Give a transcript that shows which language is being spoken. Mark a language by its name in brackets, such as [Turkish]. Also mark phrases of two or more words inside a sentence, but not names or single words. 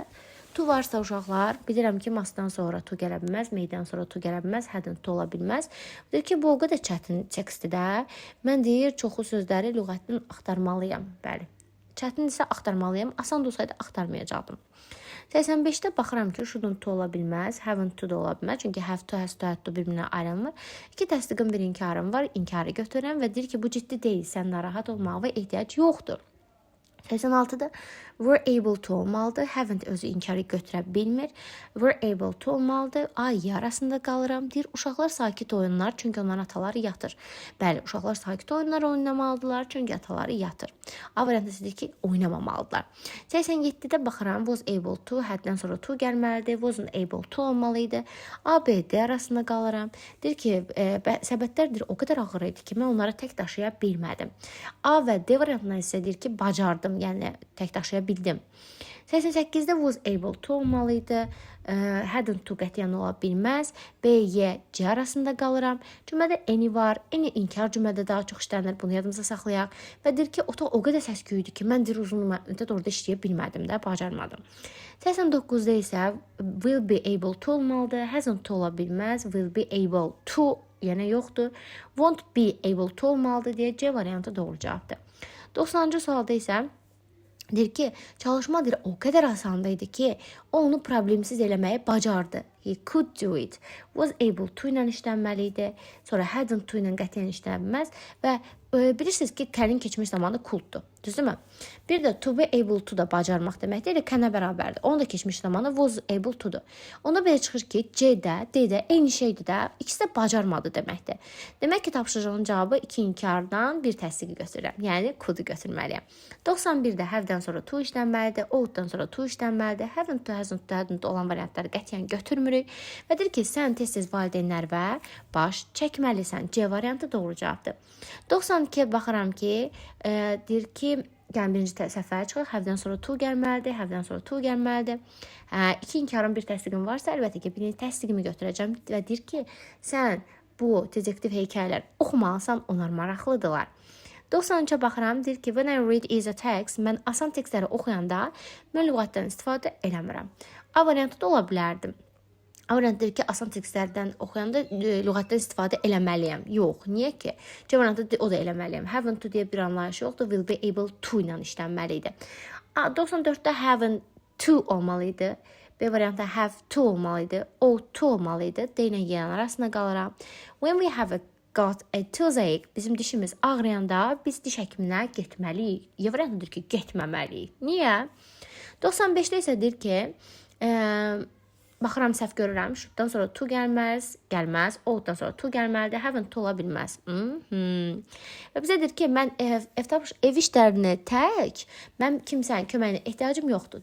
[Azerbaijani] To varsa uşaqlar, bilirəm ki, must'dan sonra to gələ bilməz, may'dən sonra to gələ bilməz, [English] hadn't to [Azerbaijani] ola bilməz. Deyir ki, bu o qədər çətin tekstdir də. Mən deyir, çoxu sözləri lüğətdən axtarmalıyam. Bəli. Çətindirsə axtarmalıyam. Asan da olsaydı axtarmayacaqdım. 85-də baxıram ki, [English] shouldn't to [Azerbaijani] ola bilməz, [English] haven't to [Azerbaijani] da ola bilməz. Çünki [English] have to, has to, had to [Azerbaijani] bir-birinə ayrılmır. İki təsdiqim, bir inkarım var. İnkarı götürürəm və deyir ki, bu ciddi deyil, sən narahat olmağa və ehtiyac yoxdur. 86-da [English] were able to [Azerbaijani] olmalıdır. Haven't özü inkarı götürə bilmir. [English] Were able to [Azerbaijani] olmalıdır. Ay arasında qalıram. Deyir, uşaqlar sakit oyunlar, çünki onların ataları yatır. Bəli, uşaqlar sakit oyunlar oynamalıdırlar, çünki ataları yatır. A variantı deyir ki, oynamamalıdırlar. 87-də baxıram, [English] was able to, [Azerbaijani] həddən sonra to gəlməlidir. [English] Wasn't able to [Azerbaijani] olmalıydı. A, B, D arasında qalıram. Deyir ki, səbətlərdir o qədər ağır idi ki, mən onları tək daşıya bilmədim. A və D variantına isə deyir ki, bacardım, yəni tək daşıya bildim. 88-də [English] was able to [Azerbaijani] olmalıydı. [English] Hadn't to [Azerbaijani] qətiyyən ola bilməz. B, Y, C arasında qalıram. Cümlədə any var. Any inkar cümlədə daha çox işlənir. Bunu yadımıza saxlayaq. Və deyir ki, otaq o qədər səs-küy idi ki, mən deyir uzun müddət orada işləyə bilmədim də, bacarmadım. 89-da isə [English] will be able to [Azerbaijani] olmalıdır. [English] Hasn't to [Azerbaijani] ola bilməz. [English] Will be able to, [Azerbaijani] yəni yoxdur. [English] Won't be able to [Azerbaijani] olmalıdır deyə C variantı doğru cavabdır. 90-cı sualda isə deyir ki, çalışma deyir, o qədər asandaydı ki, o onu problemsiz eləməyi bacardı. [English] He could do it. Was able to [Azerbaijani] ilə işlənməliydi. Sonra [English] hadn't to [Azerbaijani] ilə qətiyyən işlənməz və bilirsiniz ki, kəlin keçmiş zamanı coulddur. Düzdürmü? Bir də [English] to be able to [Azerbaijani] da bacarmaq deməkdir. Elə kənə bərabərdir. Onun da keçmiş zamanı [English] was able to-dur. [Azerbaijani] Onda belə çıxır ki, C-də, D-də eyni şeydir də. İkisi də bacarmadı deməkdir. Demək ki, tapşırığın cavabı 2 inkardan bir təsdiqi götürürəm. Yəni, could-u götürməliyəm. 91-də have-dən sonra to işlənməlidir. Ought-dan sonra to işlənməlidir. [English] Haven't to, hasn't to, hadn't to [Azerbaijani] olan variantları qətiyyən götürmürük. Və deyir ki, sən tez-tez valideynlərə baş çəkməlisən. C variantı doğru cavabdır. 92-yə baxıram ki, deyir ki, yəni birinci səfərə çıxır, have-dən sonra to gəlməlidir, have-dən sonra to gəlməlidir. İki inkarın bir təsdiqim varsa, əlbəttə ki, birinci təsdiqimi götürəcəm və deyir ki, sən bu detektiv hekayələr oxumalısan, onlar maraqlıdırlar. 93-ə baxıram, deyir ki, [English] when I read is a text, [Azerbaijani] mən asan tekstləri oxuyanda mən lüğətdən istifadə eləmirəm. A variantı da ola bilərdim. A variantı deyir ki, asan tekstlərdən oxuyanda lüğətdən istifadə eləməliyəm. Yox, niyə ki? C variantı o da eləməliyəm. [English] Haven't to [Azerbaijani] deyə bir anlayış yoxdur. [English] Will be able to [Azerbaijani] ilə işlənməlidir. 94-də [English] haven't to [Azerbaijani] olmalıydı. B variantı [English] have to [Azerbaijani] olmalıydı. [English] Ought to [Azerbaijani] olmalıydı. D ilə Y arasında qalıram. [English] When we have got a toothache, [Azerbaijani] bizim dişimiz ağrıyanda biz diş həkiminə getməliyik. Y variantı deyir ki, getməməliyik. Niyə? 95-də isə deyir ki, baxıram, səhv görürəm. Should'dan sonra to gəlməz. Ought-dan sonra to gəlməlidir. [English] Haven't to [Azerbaijani] ola bilməz. Və bizə deyir ki, mən ev işlərini tək, mən kimsənin köməyinə ehtiyacım yoxdur.